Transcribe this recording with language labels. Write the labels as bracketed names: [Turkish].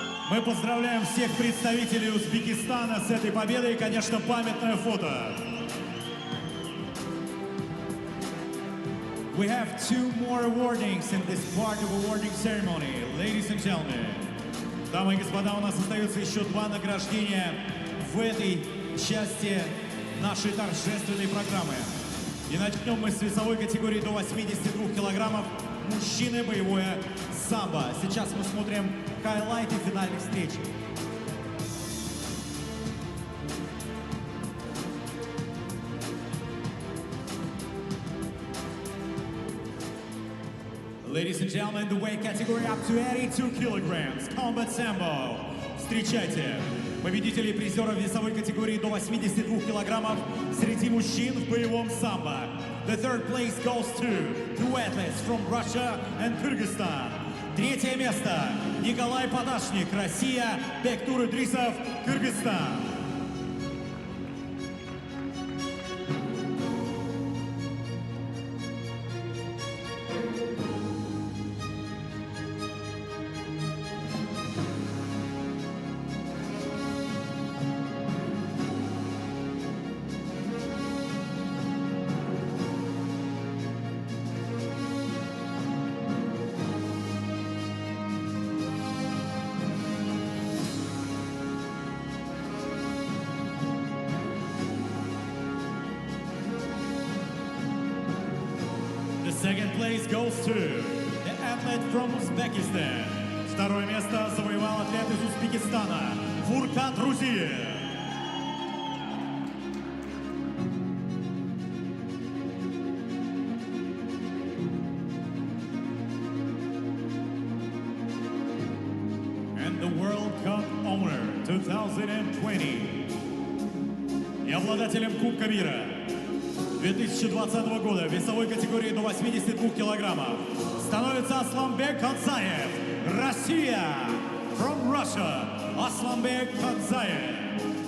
[Russian] Мы поздравляем всех представителей Узбекистана с этой победой и, конечно, памятное фото. [English] We have two more awardings in this part of awarding ceremony, ladies and gentlemen. [Russian] Дамы и господа, у нас остается еще два награждения в этой части нашей торжественной программы. И начнем мы с весовой категории до 82 килограммов. Мужчины, боевое самбо. Сейчас мы смотрим хайлайты финальной встречи. [English] Ladies and gentlemen, the weight category up to 82 kilograms. Combat Sambo. [Russian] Встречайте победителей и призеров весовой категории до 82 килограммов среди мужчин в боевом самбо. [English] The third place goes to two athletes from Russia and Kyrgyzstan. [Russian] Третье место Николай Подашник, Россия, Бектур Идрисов, Кыргызстан. [English] Second place goes to the athlete from Uzbekistan. [Russian] Второе место завоевал атлет из Узбекистана Фуркан Рузиев. [English] And the World Cup owner 2020. [Russian] И обладателем Кубка мира 2020 года в весовой категории до 82 килограммов становится Асламбек Кадзаев, Россия. [English] From Russia, Aslanbek Kadzаев.